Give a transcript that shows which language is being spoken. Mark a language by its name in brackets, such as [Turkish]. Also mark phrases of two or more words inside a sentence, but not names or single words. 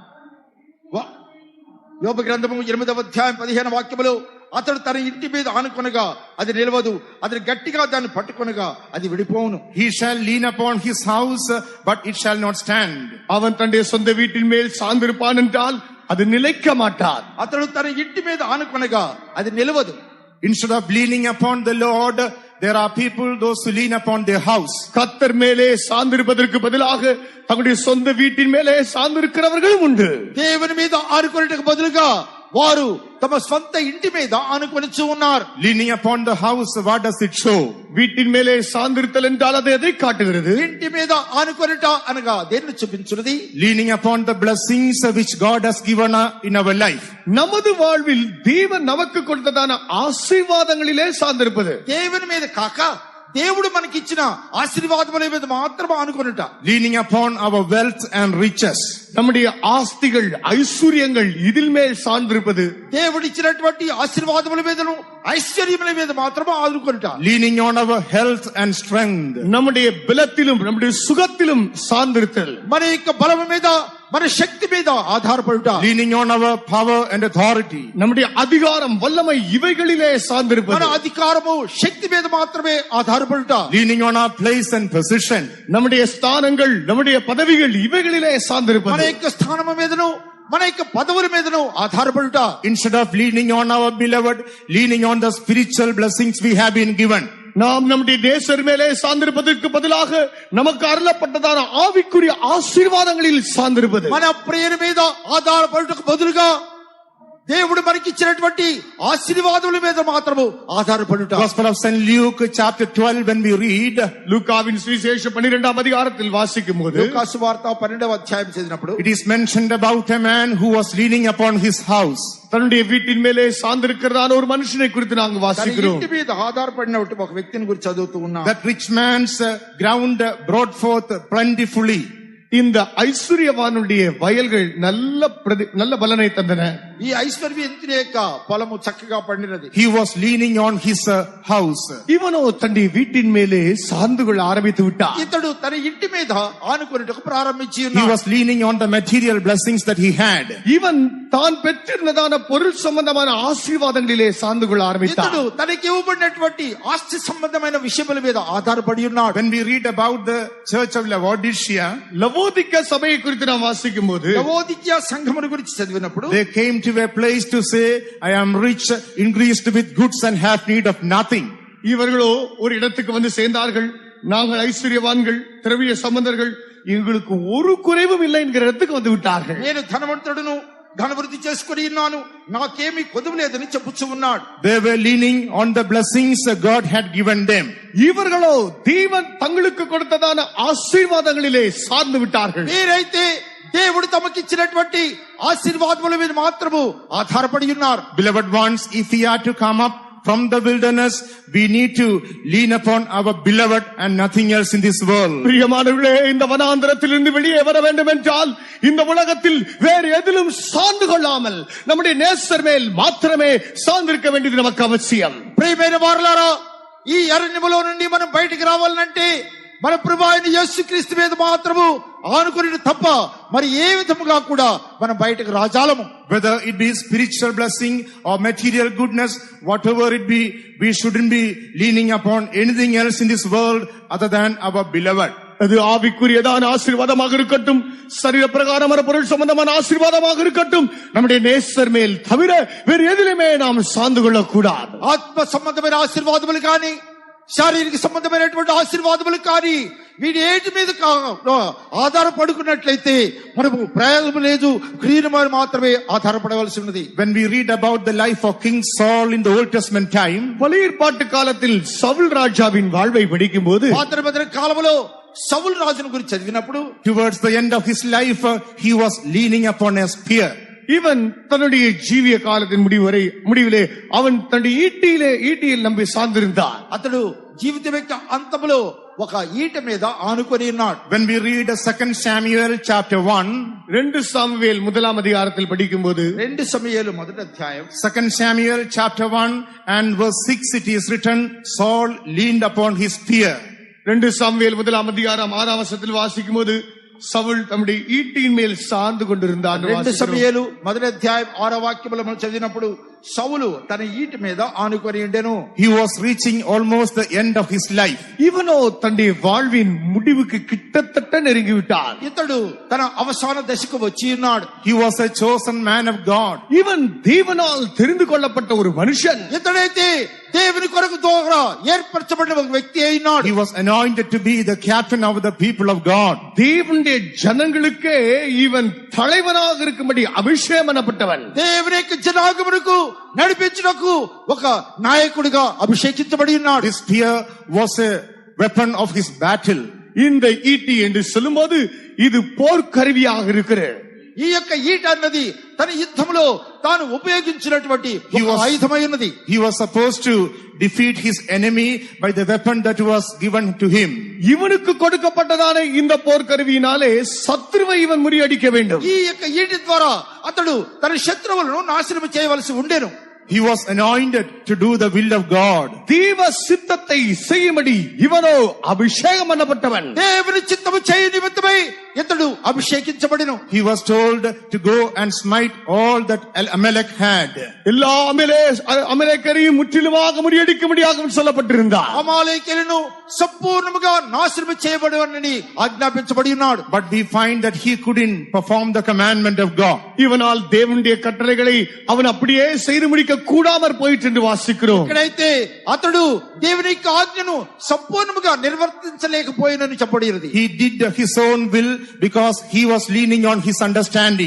[Telugu] యోబు గ్రంథము 8వ అధ్యాయం 15వ వాక్యములో అతడు తన ఇంటి మీద ఆనుకొనగా అది నిలవదు, అతడు గట్టిగా దాన్ని పట్టుకొనగా అది విడిపోవును. [English] He shall lean upon his house, but it shall not stand. [Tamil] அவன் தன்னுடைய சொந்த வீட்டின் மேல் சார்ந்திருப்பான் என்றால் அது நிலைக்க மாட்டாது. [Telugu] అతడు తన ఇంటి మీద ఆనుకొనగా అది నిలవదు. [English] Instead of leaning upon the Lord, there are people, those who lean upon their house. [Tamil] கர்த்தர் மேலே சார்ந்திருப்பதற்கு பதிலாக தங்களுடைய சொந்த வீட்டின் மேலே சார்ந்திருக்கிறவர்களும் உண்டு. [Telugu] దేవుని మీద ఆనుకొనుటకు బదులుగా వారు తమ స్వంత ఇంటి మీద ఆనుకొనిచు ఉన్నారు. [English] Leaning upon the house, what does it show? [Tamil] வீட்டின் மேலே சார்ந்திருத்தல் என்றால் அது எதை காட்டுகிறது? [Telugu] ఇంటి మీద ఆనుకొనుట అనగా దేన్ని చూపించున్నది? [English] Leaning upon the blessings which God has given in our life. [Tamil] நமது வாழ்வில் தேவன் நமக்கு கொடுத்ததான ஆசீர்வாதங்களிலே சார்ந்திருப்பது. [Telugu] దేవుని మీద కాక దేవుడు మనకిచ్చిన ఆశీర్వాదముల మీద మాత్రమే ఆనుకొనుట. [English] Leaning upon our wealth and riches. [Tamil] நம்முடைய ஆஸ்திகள் ஐஸ்வர்யங்கள் இதில் மேல் சார்ந்திருப்பது. [Telugu] దేవుడు ఇచ్చినటువంటి ఆశీర్వాదముల మీదను ఐశ్వర్యముల మీద మాత్రమే ఆనుకొనుట. [English] Leaning on our health and strength. [Tamil] நம்முடைய பலத்திலும் நம்முடைய சுகத்திலும் சார்ந்திருத்தல். [Telugu] మన యొక్క బలము మీద మన శక్తి మీద ఆధారపడుట. [English] Leaning on our power and authority. [Tamil] நம்முடைய அதிகாரம் வல்லமை இவைகளிலே [Telugu] మన [Tamil] சார்ந்திருப்பது. [Telugu] అధికారము శక్తి మీద మాత్రమే ఆధారపడుట. [English] Leaning on our place and position. [Tamil] நம்முடைய ஸ்தானங்கள் நம்முடைய பதவிகள் ఇవెగలిలే [Telugu] మన [Tamil] సార్ந்திருப்பது. [Telugu] యొక్క స్థానము మీదను మన యొక్క పదవుల మీదను ఆధారపడుట. [English] Instead of leaning on our beloved, leaning on the spiritual blessings we have been given. [Tamil] நாம் நம்முடைய நேசர் மேலே சார்ந்திருப்பதற்கு பதிலாக நமக்கு அருளப்பட்டதான ஆவிக்குரிய ஆசீர்வாதங்களில் சார்ந்திருப்பது. [Telugu] మన ప్రియుని మీద ఆధారపడుటకు బదులుగా దేవుడు మనకిచ్చినటువంటి ఆశీర్వాదముల మీద మాత్రము ఆధారపడుట. [English] Gospel of St. Luke chapter 12, when we read, [Tamil] லூக்காவின் சுவிசேஷம் 12ஆம் அதிகாரத்தில் வாசிக்கும் போது [Telugu] లూకాసు వార్త 12వ అధ్యాయం చదివినప్పుడు [English] it is mentioned about a man who was leaning upon his house. [Tamil] தன்னுடைய வீட்டின் மேலே சார்ந்திருக்கிறதான ஒரு மனுஷனை குறித்து நாங்கள் [Telugu] తన [Tamil] வாசிக்கிறோம். [Telugu] ఇంటి మీద ఆధారపడినటువంటి ఒక వ్యక్తిని గురించి చదువుతూ ఉన్నాం. [English] That rich man's ground brought forth plentifully. [Tamil] இந்த ஐஸ்வர்யவானுடைய வயல்கள் நல்ல பலனை தந்தன. [Telugu] ఈ ఐశ్వర్యవంతుని యొక్క పొలము చక్కగా పండినది. [English] He was leaning on his house. [Tamil] இவனோ தன்னுடைய வீட்டின் மேலே சார்ந்து கொள்ள ஆரம்பித்து விட்டான். [Telugu] ఇతడు తన ఇంటి మీద ఆనుకొనుటకు ప్రారంభించి [English] He [Telugu] ఉన్నాడు. [English] was leaning on the material blessings that he had. [Tamil] இவன் தான் பெற்றிருந்ததான பொருள் சம்பந்தமான ஆசீர்வாதங்களிலே சார்ந்து கொள்ள ஆரம்பித்தான். [Telugu] ఇతడు తనకి ఇవ్వబడినటువంటి ఆస్తి సంబంధమైన విషయముల మీద ఆధారపడి ఉన్నాడు. [English] When we read about the church of Laodicea, [Tamil] லவோதிக்கா சபையை குறித்து நாம் வாசிக்கும் போது [Telugu] లవోదికయ సంఘమును గురించి చదివినప్పుడు [English] they came to a place to say, I am rich, increased with goods and have need of nothing. [Tamil] இவர்களோ ஒரு இடத்துக்கு வந்து சேர்ந்தார்கள். நாங்கள் ஐஸ்வர்யவான்கள், திரவிய சம்பந்தர்கள், எங்களுக்கு ஒரு குறைவும் இல்லை என்கிற இடத்துக்கு வந்து விட்டார்கள். [Telugu] నేను ధనవంతుడును, ధనవృద్ధి చేసుకుని ఉన్నాను, నాకేమీ కొదువు లేదని చెప్పుచూ ఉన్నాడు. [English] They were leaning on the blessings God had given them. [Tamil] இவர்களோ தேவன் தங்களுக்கு கொடுத்ததான ஆசீர்வாதங்களிலே சார்ந்து விட்டார்கள். [Telugu] మీరైతే దేవుడు తమకిచ్చినటువంటి ఆశీర్వాదముల మీద మాత్రము ఆధారపడి ఉన్నారు. [English] Beloved ones, if we are to come up from the wilderness, we need to lean upon our beloved and nothing else in this world. [Tamil] பிரியமானவர்களே, இந்த வனாந்தரத்திலிருந்து வெளியே வர வேண்டும் என்றால் இந்த உலகத்தில் வேறு எதிலும் சார்ந்து கொள்ளாமல் நம்முடைய நேசர் மேல் மாத்திரமே சார்ந்திருக்க வேண்டியது நமக்கு அவசியம். [Telugu] ప్రియమైన వారలారా, ఈ అరణ్యములో నుండి మనం బయటికి రావాలంటే మన ప్రభువైన అయిన యేసుక్రీస్తు మీద మాత్రము ఆనుకుని తప్ప మరి ఏ విధముగా కూడా మనం బయటకు రాజాలము. [English] Whether it be spiritual blessing or material goodness, whatever it be, we shouldn't be leaning upon anything else in this world other than our beloved. [Tamil] அது ஆவிக்குரியதான ஆசீர்வாதமாக இருக்கட்டும், சரீர பிரகாரமான பொருள் சம்பந்தமான ஆசீர்வாதமாக இருக்கட்டும், நம்முடைய நேசர் மேல் தவிர வேறு எதிலுமே நாம் சார்ந்து கொள்ளக்கூடாது. [Telugu] ఆత్మ సంబంధమైన ఆశీర్వాదములు కానీ శారీరక సంబంధమైనటువంటి ఆశీర్వాదములు కానీ వీడి ఏటి మీద ఆధారపడుకున్నట్లయితే మనకు ప్రయోజనం లేదు, క్రియల మీద మాత్రమే ఆధారపడవలసి ఉన్నది. [English] When we read about the life of King Saul in the Old Testament time, [Tamil] பழைய ஏற்பாட்டு காலத்தில் சவுல் ராஜாவின் வாழ்வை படிக்கும் போது [Telugu] పాత కాలంలో సౌలు రాజును గురించి చదివినప్పుడు [English] towards the end of his life, he was leaning upon a spear. [Tamil] இவன் தன்னுடைய ஜீவிய காலத்தின் முடிவிலே அவன் தன்னுடைய ஈட்டியில் நம்பி சார்ந்திருந்தான். [Telugu] అతడు జీవితం యొక్క అంతములో ఒక ఈట మీద ఆనుకొని ఉన్నాడు. [English] When we read 2 Samuel chapter 1, [Tamil] 2 சாமுவேல் முதலாம் அதிகாரத்தில் படிக்கும்போது [Telugu] 2 సమూయేలు మొదటి అధ్యాయం [English] 2 Samuel chapter 1 and verse 6 it is written, Saul leaned upon his spear. [Tamil] 2 சாமுவேல் முதலாம் அதிகாரம் 6ஆம் வசனத்தில் வாசிக்கும் போது சவுல் தம்முடைய ஈட்டியின் மேல் சார்ந்து கொண்டிருந்தான். [Telugu] 2 సమూయేలు మొదటి అధ్యాయం 6వ వాక్యములో మనం చదివినప్పుడు సౌలు తన ఈటి మీద ఆనుకొని ఉండెను. [English] He was reaching almost the end of his life. [Tamil] இவனோ தன்னுடைய வாழ்வின் முடிவுக்கு கிட்டத்தட்ட நெருங்கி விட்டான். [Telugu] ఇతడు తన అవసాన దశకు వచ్చి ఉన్నాడు. [English] He was a chosen man of God. [Tamil] இவன் தேவனால் தெரிந்து கொள்ளப்பட்ட ஒரு மனுஷன். [Telugu] ఇతడైతే దేవుని కొరకు ద్వారా ఏర్పరచబడిన ఒక వ్యక్తి అయినాడు. [English] He was anointed to be the captain of the people of God. [Tamil] தேவனுடைய ஜனங்களுக்கே இவன் தலைவனாக இருக்கும்படி அபிஷேகம் பண்ணப்பட்டவன். [Telugu] దేవుని యొక్క జనాంగమునకు నడిపించుటకు ఒక నాయకుడిగా అభిషేకించబడి ఉన్నాడు. [English] His spear was a weapon of his battle. [Tamil] இந்த ஈட்டி என்று சொல்லும்போது இது போர்க்கருவியாக இருக்கிறது. [Telugu] ఈ యొక్క ఈట అన్నది తన యుద్ధంలో తాను ఉపయోగించినటువంటి ఆయుధమై ఉన్నది. [English] He was supposed to defeat his enemy by the weapon that was given to him. [Tamil] இவனுக்கு கொடுக்கப்பட்டதான இந்த போர்க்கருவியினாலே சத்ருவை இவன் முறியடிக்க வேண்டும். [Telugu] ఈ యొక్క ఈటి ద్వారా అతడు తన శత్రువులను నాశనం చేయవలసి ఉండెను. [English] He was anointed to do the will of God. [Tamil] தேவ சித்தத்தை செய்யும்படி இவனோ அபிஷேகம் பண்ணப்பட்டவன். [Telugu] దేవుని చిత్తము చేయ నిమిత్తమై ఇతడు అభిషేకించబడిను. [English] He was told to go and smite all that Amalek had. [Tamil] எல்லா அமலேக்கரையும் முற்றிலுமாக முறியடிக்கும்படியாக சொல்லப்பட்டிருந்தார். [Telugu] అమాలేకీయులను సంపూర్ణముగా నాశనం చేయబడవని ఆజ్ఞాపించబడి ఉన్నాడు. [English] But we find that he couldn't perform the commandment of God. [Tamil] இவனால் தேவனுடைய கட்டளைகளை அவன் அப்படியே செய்து முடிக்க கூடாமற் போயிற்று என்று வாசிக்கிறோம். [Telugu] ఇక్కడైతే అతడు దేవుని యొక్క ఆజ్ఞను సంపూర్ణముగా నిర్వర్తించలేకపోయినని చెప్పబడినది. [English] He did his own will because he was leaning on his understanding.